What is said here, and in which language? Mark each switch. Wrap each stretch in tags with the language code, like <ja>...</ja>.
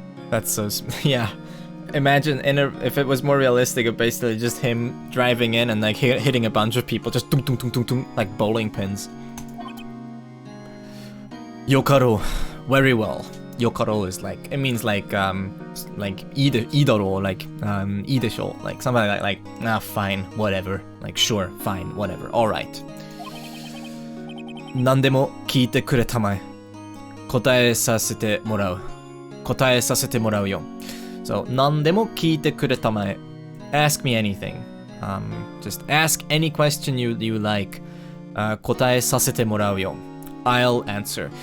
<en>That's so... yeah. Imagine if it was more realistic, it basically just him driving in and like hitting a bunch of people, just tung tung tung tung tung, like bowling pins. Yokaro. Very well. Yokaro is like... It means like idaro, like idesho, like something like fine, whatever. Like sure, fine, whatever, alright.</en> <ja>何でも聞いてくれたまえ。答えさせてもらう。答えさせてもらうよ。</ja> <en>So,</en> <ja>何でも聞いてくれたまえ。</ja> <en>Ask me anything. Just ask any question you like.</en> <ja>答えさせてもらうよ。</ja> <en>I'll answer.</en>